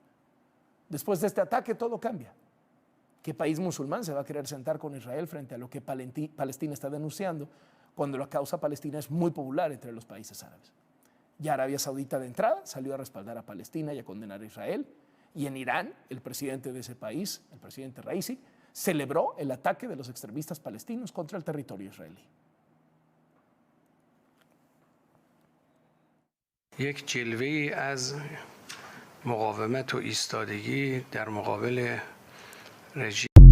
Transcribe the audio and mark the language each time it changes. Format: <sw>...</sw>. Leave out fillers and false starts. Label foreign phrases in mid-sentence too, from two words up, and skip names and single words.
<es>Después de este ataque todo cambia. ¿Qué país musulmán se va a querer sentar con Israel frente a lo que Palestina está denunciando cuando la causa palestina es muy popular entre los países árabes? Ya Arabia Saudita de entrada salió a respaldar a Palestina y a condenar a Israel. Y en Irán, el presidente de ese país, el presidente Raisi, celebró el ataque de los extremistas palestinos contra el territorio israelí.</es> <fa>یک جلوه‌ای از مقاومت و ایستادگی در مقابل رژیم</fa>